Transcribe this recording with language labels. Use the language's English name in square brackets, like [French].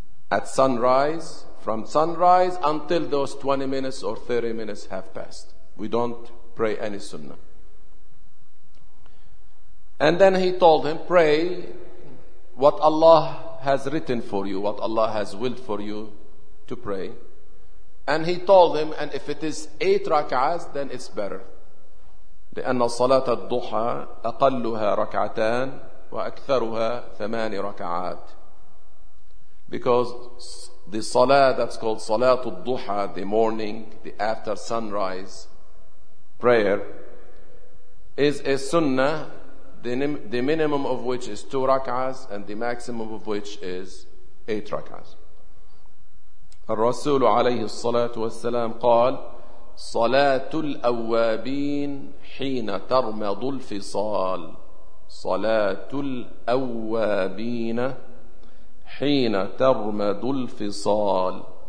[English] At sunrise, from sunrise until those 20 minutes or 30 minutes have passed, we don't pray any sunnah. And then he told him, pray what Allah has written for you, what Allah has willed for you to pray. And he told him, and if it is 8 rak'ahs, then it's better. [Arabic] لأن صلاة الضحى أقلها ركعتان وأكثرها ثمان ركعات. [English] Because the salah that's called Salatul Duha, the morning, the after sunrise prayer, is a sunnah, the minimum of which is two rak'ahs and the maximum of which is eight rak'ahs. [Arabic] الرسول عليه الصلاة والسلام قال صلاة الأوابين حين ترمض الفصال. صلاة الأوابين حين ترمض الفصال.